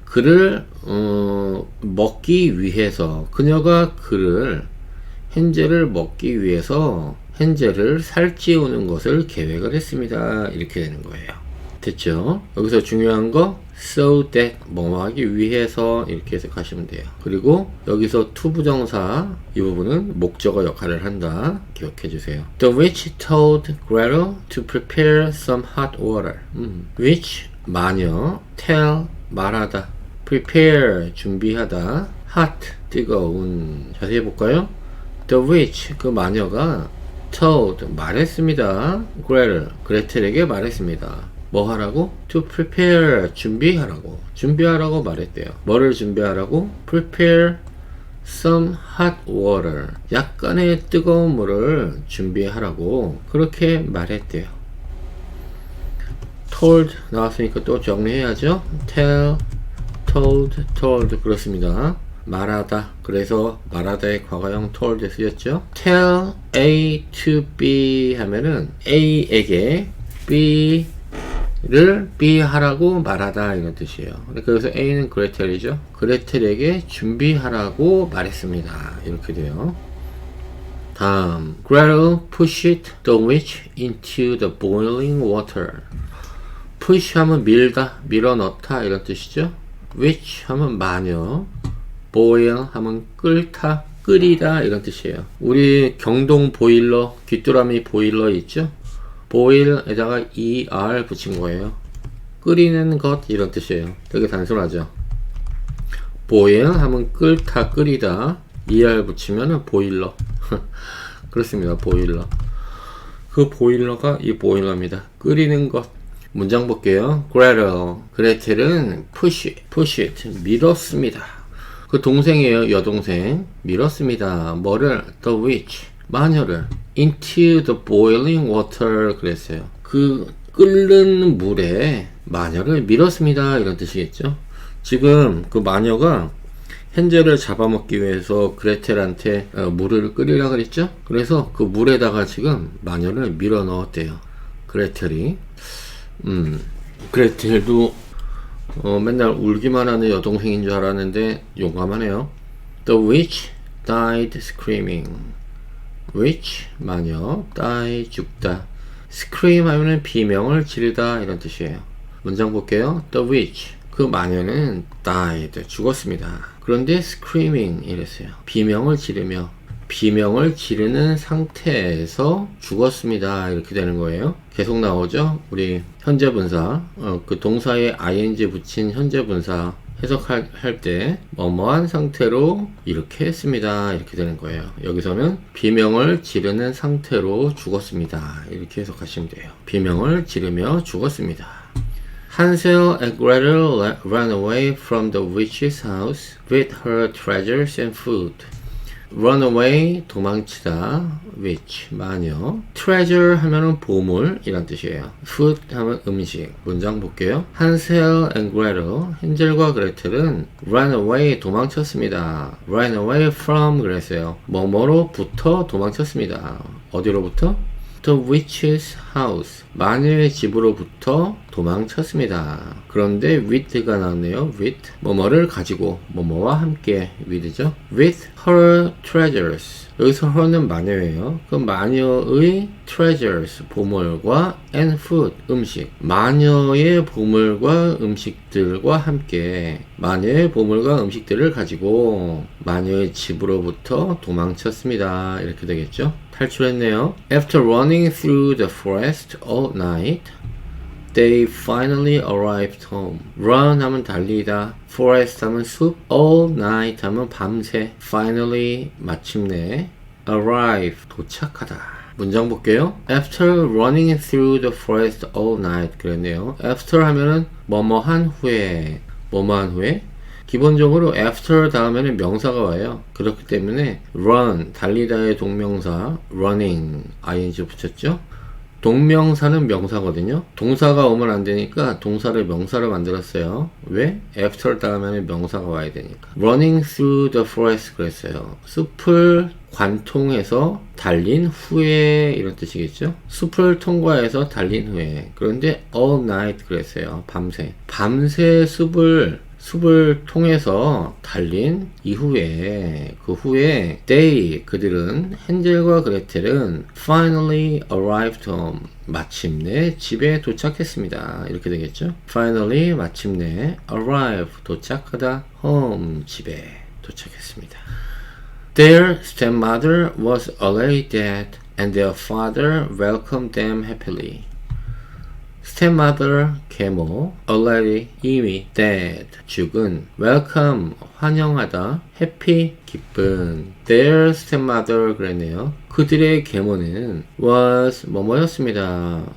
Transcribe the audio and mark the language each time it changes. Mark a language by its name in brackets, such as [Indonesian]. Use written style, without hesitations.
[Korean] 그를 먹기 위해서 그녀가 헨젤을 먹기 위해서 헨젤을 살찌우는 것을 계획을 했습니다. 이렇게 되는 거예요. 됐죠? 여기서 중요한 거 [English] so that [Korean] 뭐뭐 하기 위해서 이렇게 해석하시면 돼요. 그리고 여기서 투부정사 이 부분은 목적어 역할을 한다. 기억해 주세요. [English] The witch told Gretel to prepare some hot water. [Korean] witch 마녀, tell 말하다, prepare 준비하다, hot 뜨거운. 자세히 볼까요? [English] The witch [Korean] 그 마녀가 told 말했습니다. 그레텔에게 말했습니다. 뭐 하라고? [English] To prepare [Korean] 준비하라고 말했대요. 뭐를 준비하라고? [English] Prepare some hot water [Korean] 약간의 뜨거운 물을 준비하라고 그렇게 말했대요. told 나왔으니까 또 정리해야죠. tell, told 그렇습니다. 말하다. 그래서 말하다의 과거형 told 쓰였죠. [English] tell A to B [Korean] 하면은 A에게 B를 B 하라고 말하다 이런 뜻이에요. 그래서 A는 그레텔이죠. 그레텔에게 준비하라고 말했습니다. 이렇게 돼요. 다음 [English] Gretel pushed the witch into the boiling water. [Korean] push 하면 밀다, 밀어넣다 이런 뜻이죠. witch 하면 마녀, boil 하면 끓다, 끓이다 이런 뜻이에요. 우리 경동 보일러, 귀뚜라미 보일러 있죠? boil에다가 er 붙인 거예요. 끓이는 것 이런 뜻이에요. 되게 단순하죠. boil 하면 끓다, 끓이다, er 붙이면 보일러. 그렇습니다. 보일러. 그 보일러가 이 보일러입니다. 끓이는 것. 문장 볼게요. 그레텔은 [English] push it [Korean] 밀었습니다. 그 동생이에요. 여동생. 밀었습니다. 뭐를? [English] the witch [Korean] 마녀를 [English] into the boiling water [Korean] 그랬어요. 그 끓는 물에 마녀를 밀었습니다. 이런 뜻이겠죠. 지금 그 마녀가 헨젤을 잡아먹기 위해서 그레텔한테 물을 끓이라 그랬죠. 그래서 그 물에다가 지금 마녀를 밀어 넣었대요. 그레텔이 그레텔도 맨날 울기만 하는 여동생인 줄 알았는데 용감하네요. [English] The witch died screaming. [Korean] witch 마녀, die 죽다. scream 하면은 비명을 지르다 이런 뜻이에요. 문장 볼게요. [English] The witch [Korean] 그 마녀는 died 죽었습니다. 그런데 screaming 이랬어요. 비명을 지르며 비명을 지르는 상태에서 죽었습니다. 이렇게 되는 거예요. 계속 나오죠. 우리 현재 분사 그 동사에 ing 붙인 현재 분사 해석할 때 뭐뭐한 상태로 이렇게 했습니다. 이렇게 되는 거예요. 여기서는 비명을 지르는 상태로 죽었습니다. 이렇게 해석하시면 돼요. 비명을 지르며 죽었습니다. [English] Hansel and Gretel ran away from the witch's house with her treasures and food. Run away [Korean] 도망치다, witch 마녀, treasure 하면은 보물 이란 뜻이에요. food 하면 음식. 문장 볼게요. Hansel and Gretel 헨젤과 그레텔은 [English] run away [Korean] 도망쳤습니다. [English] run away from [Korean] 그랬어요. 뭐뭐로부터 도망쳤습니다. 어디로부터? [English] The witch's house [Korean] 마녀의 집으로부터 도망쳤습니다. 그런데 with가 나왔네요. with 뭐뭐를 가지고 뭐뭐와 함께 with죠. [English] with her treasures [Korean] 여기서 her는 마녀예요. 그 마녀의 treasures 보물과 [English] and food [Korean] 음식 마녀의 보물과 음식들과 함께 마녀의 보물과 음식들을 가지고 마녀의 집으로부터 도망쳤습니다. 이렇게 되겠죠. 탈출했네요. [English] After running through the forest all night, they finally arrived home. [Korean] Run 하면 달리다, forest 하면 숲, [English] all night [Korean] 하면 밤새, finally 마침내, arrive 도착하다. 문장 볼게요. [English] After running through the forest all night [Korean] 그랬네요. After 하면은 뭐뭐한 후에, 뭐뭐한 후에. 기본적으로 after 다음에는 명사가 와요. 그렇기 때문에 run, 달리다의 동명사 running, ing 붙였죠. 동명사는 명사거든요. 동사가 오면 안 되니까 동사를 명사로 만들었어요. 왜? after 다음에는 명사가 와야 되니까. [English] running through the forest [Korean] 그랬어요. 숲을 관통해서 달린 후에 이런 뜻이겠죠. 숲을 통과해서 달린 후에. 그런데 [English] all night [Korean] 그랬어요. 밤새. 밤새 숲을 통해서 달린 이후에 그 후에 they 그들은 헨젤과 그레텔은 [English] finally arrived home [Korean] 마침내 집에 도착했습니다. 이렇게 되겠죠. finally 마침내 arrive 도착하다 home 집에 도착했습니다. [English] Their stepmother was already dead and their father welcomed them happily. [Korean] stepmother 계모 already 이미 dead 죽은 welcome 환영하다 happy 기쁜 [English] their stepmother [Korean] 그랬네요. 그들의 계모는 was 뭐뭐였습니다.